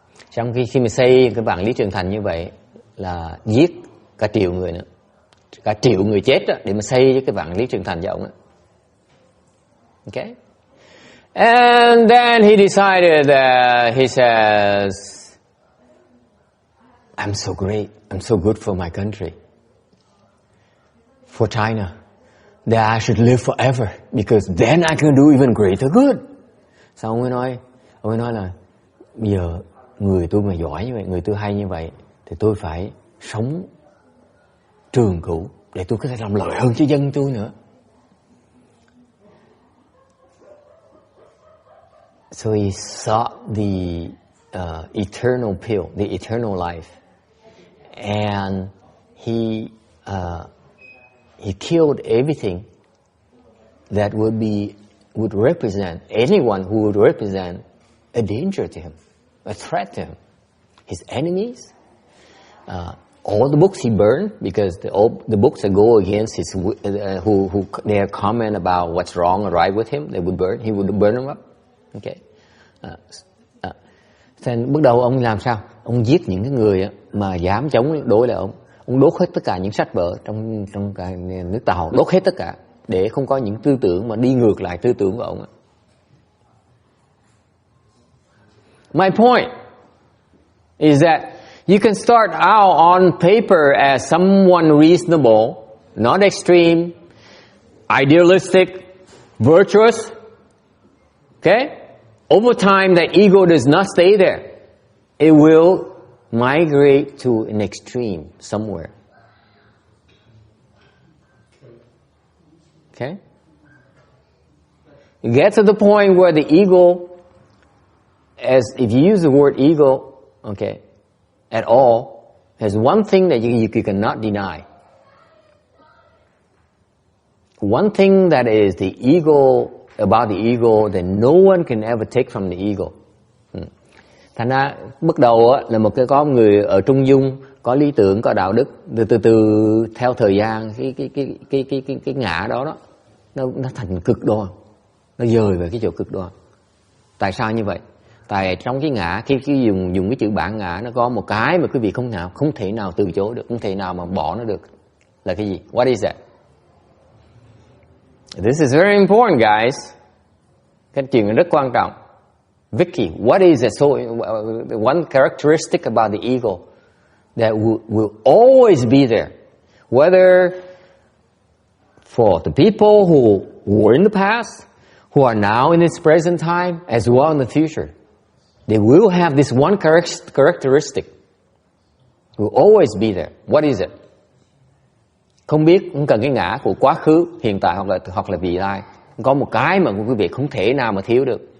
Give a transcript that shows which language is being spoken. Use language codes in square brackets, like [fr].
[vi] Trong khi mà xây cái vạn Lý Trường Thành như vậy là giết cả triệu người nữa, cả triệu người chết đó, để mà xây cái vạn Lý Trường Thành cho ông á. [en] Okay? And then he decided that he says, I'm so great, I'm so good for my country, for China, that I should live forever, because then I can do even greater good. [vi] Sao ông ấy nói là bây giờ người tôi mà giỏi như vậy, người tôi hay như vậy, thì tôi phải sống trường cửu để tôi có thể làm lợi hơn cho dân tôi nữa. [en] So he sought the eternal pill, the eternal life, and he killed everything that would represent anyone who would represent a danger to him, a threat to him. His enemies, all the books he burned, because the books that go against his who their comment about what's wrong or right with him, they would burn. He would burn them up. Okay. [vi] Then bắt đầu ông làm sao? Ông giết những cái người mà dám chống đối lại ông. Ông đốt hết tất cả những sách vở trong cả nước Tàu, đốt hết tất cả để không có những tư tưởng mà đi ngược lại tư tưởng của ông. [en] My point is that you can start out on paper as someone reasonable, not extreme, idealistic, virtuous. Okay? Over time, that ego does not stay there. It will migrate to an extreme somewhere. Okay? You get to the point where the ego, as if you use the word ego, okay, at all, has one thing that you cannot deny. One thing that is the ego, about the ego, that no one can ever take from the ego. [vi] Thành ra bước đầu là một cái có người ở trung dung, có lý tưởng, có đạo đức, từ theo thời gian cái ngã đó nó thành cực đoan, nó dời về cái chỗ cực đoan. Tại sao như vậy? Tại trong cái ngã, khi dùng cái chữ bản ngã, nó có một cái mà quý vị không thể nào từ chối được, không thể nào mà bỏ nó được. Là cái gì? [en] What is that? This is very important, guys. [vi] Cái chuyện này rất quan trọng. [en] Vicky, what is it? So one characteristic about the ego that will always be there, whether for the people who were in the past, who are now in its present time, as well in the future. They will have this one characteristic. Will always be there. What is it? [vi] Không biết, không cần cái ngã của quá khứ, hiện tại hoặc là vị lai. Có một cái mà quý vị không thể nào mà thiếu được.